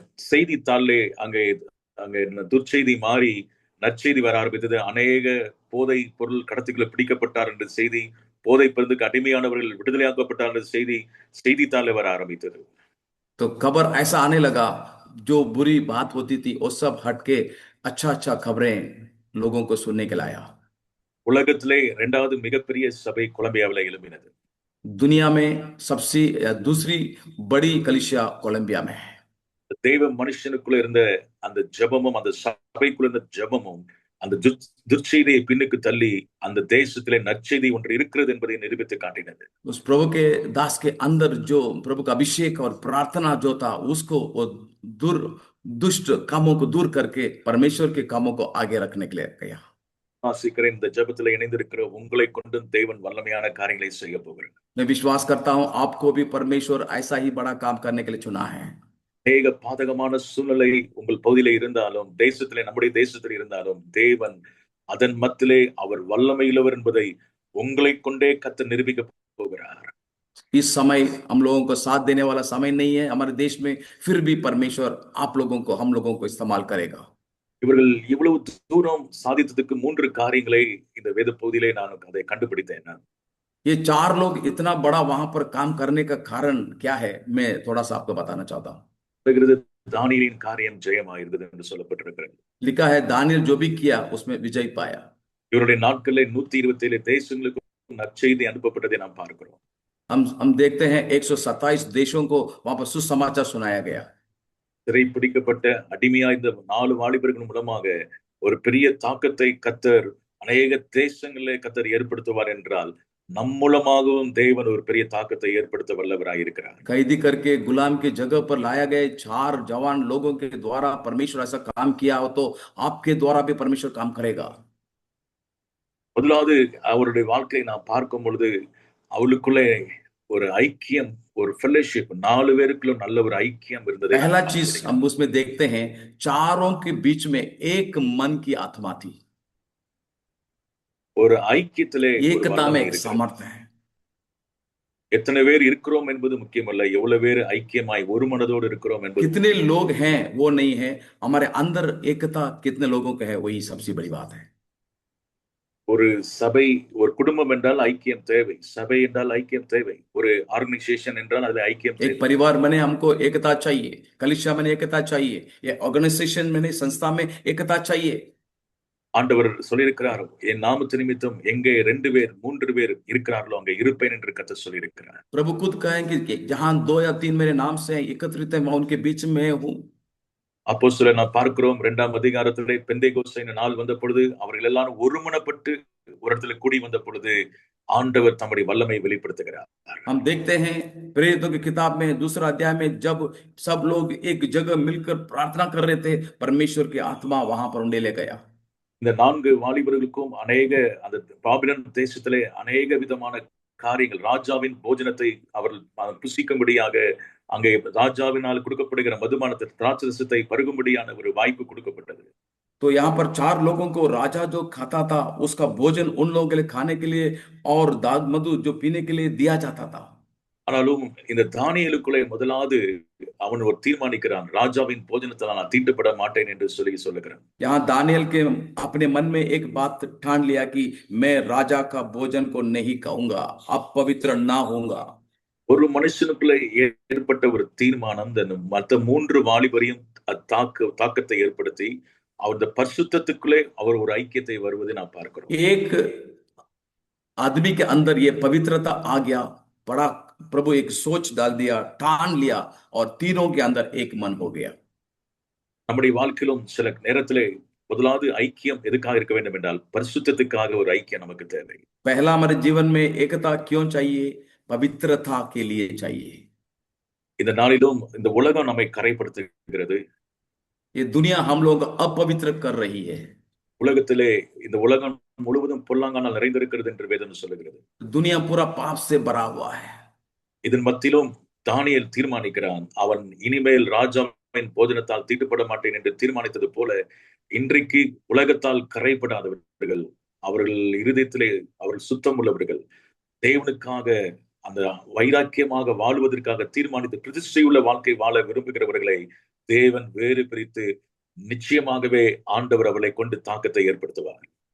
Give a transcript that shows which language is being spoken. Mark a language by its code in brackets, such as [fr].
[ta] செய்தித்தாளிலே அங்கே துர்ச்செய்தி மாறி நற்செய்தி வர ஆரம்பித்தது. அநேக போதை பொருள் கடத்திகளை பிடிக்கப்பட்டார் என்ற செய்தி, போதை பொருளுக்கு அடிமையானவர்கள் விடுதலையாக்கப்பட்டார் என்ற செய்தி செய்தித்தாளில் வர ஆரம்பித்தது. [hi] तो खबर ऐसा आने लगा, जो बुरी बात होती थी वो सब हटके अच्छा अच्छा खबरें लोगों को सुनने के लाया। [ta] உலகத்திலே இரண்டாவது மிகப்பெரிய சபை கொலம்பியாவிலே எழும்பினது. [hi] दुनिया में सबसे दूसरी बड़ी कलीसिया कोलंबिया में है। [ta] தெய்வ மனுஷனுக்குள்ள இருந்த அந்த ஜெபமும் அந்த சபைக்குள்ள இருந்த ஜெபமும் அந்த துர்ச்செய்தியை பின்னுக்கு தள்ளி அந்த தேசத்திலே நற்செய்தி ஒன்று இருக்கிறது என்பதை நிரூபித்து காட்டினது. [hi] उस प्रभु के दास के अंदर जो प्रभु का अभिषेक और प्रार्थना जो था, उसको वो दुष्ट कामों को दूर करके परमेश्वर के कामों को आगे रखने के लिए गया। [ta] வாசிக்கிற இந்த ஜெபத்திலே இணைந்திருக்கிற உங்களை கொண்டு தேவன் வல்லமையான காரியங்களை செய்ய போகிறார். [hi] मैं विश्वास करता हूं आपको भी परमेश्वर ऐसा ही बड़ा काम करने के लिए चुना है। [ta] அநேக பாதகமான சூழ்நிலை உங்கள் பகுதியில இருந்தாலும், தேசத்திலே நம்முடைய தேசத்தில் இருந்தாலும், தேவன் அதன் மத்தியிலே அவர் வல்லமையுள்ளவர் என்பதை உங்களை கொண்டே கர்த்தர் நிரூபிக்க போகிறார். [hi] इस समय हम लोगों को साथ देने वाला समय नहीं है हमारे देश में, फिर भी परमेश्वर आप लोगों को, हम लोगों को इस्तेमाल करेगा। [ta] இவர்கள் இவ்வளவு தூரம் சாதித்ததுக்கு 3 காரியங்களை இந்த வேத பகுதியிலே நான் அதை கண்டுபிடித்தேன். [hi] ये चार लोग इतना बड़ा वहां पर काम करने का कारण क्या है, मैं थोड़ा सा आपको बताना चाहता हूँ। [ta] சொல்லுகிறது, தானியேலின் காரியம் ஜெயமாயிருந்தது என்று சொல்லப்பட்டிருக்கிறது. [hi] लिखा है दानियल जो भी किया उसमें विजय पाया। [ta] இவருடைய நாட்களில் 127 தேசங்களுக்கு நற்செய்தி அனுப்பப்பட்டதை நாம் பார்க்கிறோம். [hi] हम देखते हैं 127 देशों को वहां पर सुसमाचार सुनाया गया। [ta] சிறை பிடிக்கப்பட்ட அடிமையா இந்த 4 வாலிபர்கள் மூலமாக ஒரு பெரிய தாக்கத்தை கத்தர் அநேக தேசங்களிலே கத்தர் ஏற்படுத்துவார் என்றால் நம் மூலமாகவும் தேவன் ஒரு பெரிய தாக்கத்தை ஏற்படுத்த வல்லவராய் இருக்கிறார். [hi] कैदी करके गुलाम की जगह पर लाया गए 4 जवान लोगों के द्वारा परमेश्वर ऐसा काम किया हो तो आपके द्वारा भी परमेश्वर काम करेगा। [ta] முதலாவது அவருடைய வாழ்க்கையை நாம் பார்க்கும் பொழுது அவளுக்குள்ளே ஒரு ஐக்கியம், ஒரு ஃபெல்லோஷிப், 4 பேருக்குள்ள நல்ல ஒரு ஐக்கியம் இருந்ததை [hi] पहला [ta] நாம் [hi] चीज [ta] பார்க்கிறோம். [hi] हम उसमें देखते हैं, चारों के बीच में एक मन की आत्मा थी। [ta] ஒரு ஐக்கியத்திலே ஒரு [hi] एकता में [ta] வல்லமை [hi] एक [ta] இருக்கிறது. [hi] सामर्थ्य है। [ta] எத்தனை பேர் இருக்கிறோம் என்பது முக்கியமல்ல, எவ்வளவு பேர் ஐக்கியமாய் ஒரு மனதோடு இருக்கிறோம் என்பது [hi] कितने लोग हैं वो नहीं है, हमारे अंदर एकता कितने लोगों का है वही सबसे बड़ी बात है। [ta] ஒரு சபை, ஒரு குடும்பம் என்றால் ஐக்கியம் தேவை. சபை என்றால் ஐக்கியம் தேவை. ஒரு ஆர்கனைசேஷன் என்றால் அது ஐக்கியம் [hi] एक [ta] தேவை. [hi] परिवार बने हमको एकता चाहिए, कलीसिया में एकता चाहिए, या ऑर्गेनाइजेशन में संस्था में एकता चाहिए। [ta] ஆண்டவர் சொல்லியிருக்கிறார், என் நாமத்து நிமித்தம் எங்கே 2 பேர் 3 பேர் இருக்கிறார்களோ அங்கே இருப்பேன் என்று கர்த்தர் சொல்லியிருக்கிறார். [hi] प्रभु खुद कहेंगे कि जहां 2 या 3 मेरे नाम से एकत्रित है मैं उनके बीच में हूं। [ta] அப்போஸ்தலர் நாம் பார்க்கிறோம் 2ஆம் அதிகாரத்திலே பெந்தேகோஸ்தே நாள் வந்த பொழுது அவர்கள் எல்லாரும் ஒருமனப்பட்டு ஒரு இடத்துல கூடி வந்த பொழுது ஆண்டவர் தம்முடைய வல்லமை வெளிப்படுத்துகிறார். [hi] हम देखते हैं प्रेरितों की किताब में 2 अध्याय में जब सब लोग एक जगह मिलकर प्रार्थना कर रहे थे, परमेश्वर की आत्मा वहां पर उन्हें ले गया। [ta] இந்த 4 வாலிபர்களுக்கும் அநேக அந்த பாபிலோன் தேசத்திலே அநேக விதமான காரியங்கள், ராஜாவின் போஜனத்தை அவர்கள் புசிக்கும்படியாக அங்கே ராஜாவினால் கொடுக்கப்படுகிற மதுபானத்தை, திராட்சரசத்தை பருகும்படியான ஒரு வாய்ப்பு கொடுக்கப்பட்டது. [hi] तो यहाँ पर 4 लोगों को राजा जो खाता था उसका भोजन उन लोगों के लिए खाने के लिए और दाग मधु जो पीने के लिए दिया जाता था। [ta] ஆனாலும் இந்த தானியேலுக்குள்ளே முதலாவது அவன் ஒரு தீர்மானிக்கிறான், ராஜாவின் போஜனத்தால் நான் தீண்டப்பட மாட்டேன் என்று சொல்லுகிறான். [hi] यहाँ दानियल के अपने मन में एक बात ठान लिया कि मैं राजा का भोजन को नहीं खाऊंगा, अपवित्र ना होऊंगा। [ta] ஒரு மனுஷனுக்குள்ளே ஏற்பட்ட ஒரு தீர்மானம் இந்த மற்ற 3 வாலிபரையும் தாக்கத்தை ஏற்படுத்தி அவருடைய பரிசுத்தத்துக்குள்ளே அவர் ஒரு ஐக்கியத்தை வருவதை நாம் பார்க்கிறோம். [hi] एक आदमी के अंदर ये पवित्रता आ गया, बड़ा प्रभु एक सोच डाल दिया, ठान लिया और तीनों के अंदर एक मन हो गया। [ta] நம்முடைய வாழ்க்கையிலும் சில நேரத்திலே முதலாவது ஐக்கியம் எதுக்காக இருக்க வேண்டும் என்றால் பரிசுத்தத்துக்காக ஒரு ஐக்கியம் நமக்கு தேவை. [hi] पहला हमारे जीवन में एकता क्यों चाहिए? पवित्रता के लिए चाहिए। [ta] இந்த நாளிலும் இந்த உலகம் நம்மை கரைப்படுத்துகிறது. [hi] ये दुनिया हम लोग अपवित्र कर रही है। [ta] உலகத்திலே இந்த உலகம் முழுவதும் பொல்லாங்கானால் நிறைந்திருக்கிறது என்று வேதம் சொல்லுகிறது. [hi] दुनिया पूरा पाप से भरा हुआ है। [ta] இதன் மத்தியிலும் தானியேல் தீர்மானிக்கிறான், அவன் இனிமேல் ராஜாவின் போஜனத்தால் தீட்டுப்பட மாட்டேன் என்று தீர்மானித்தது போல இன்றைக்கு உலகத்தால் கரைப்படாதவர்கள், அவர்கள் இருதயத்திலே அவர்கள் சுத்தம் உள்ளவர்கள், தேவனுக்காக அந்த வைராக்கியமாக வாழ்வதற்காக தீர்மானித்து பிரதிஷ்டையுள்ள வாழ்க்கை வாழ விரும்புகிறவர்களை தேவன் வேறு பிரித்து நிச்சயமாகவே ஆண்டவர் அவர்களை கொண்டு தாக்கத்தை ஏற்படுத்துவார்.